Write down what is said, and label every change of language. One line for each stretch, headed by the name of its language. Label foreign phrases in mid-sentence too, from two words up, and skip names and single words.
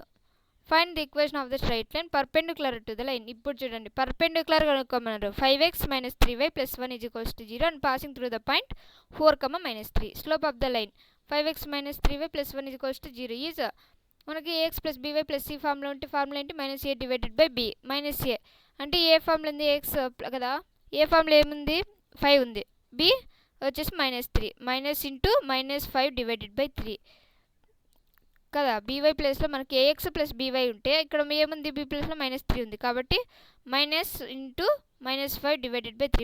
English: find the equation of the straight line perpendicular to the line.
Telugu: ఇప్పుడు చూడండి, పర్పెండిక్యులర్ కనుక్కోమన్నారు.
English: 5x - 3y + 1 = 0 and passing through the point 4, -3. slope of the line
Telugu: 5x - 3y + 1 = 0 ఈజ్ మనకి ax + by + c ఫార్ములా ఉంటే ఫార్ములా ఏంటి, -a / b. -a అంటే ఏ ఫార్ములా ఉంది, x కదా, ఏ ఫార్ములా ఏముంది, 5 ఉంది, b వచ్చేసి -3 -5 / 3 కదా. by ప్లేస్లో మనకి ax + by ఉంటే ఇక్కడ ఏముంది, b ప్లేస్లో -3 ఉంది, కాబట్టి -5 / 3.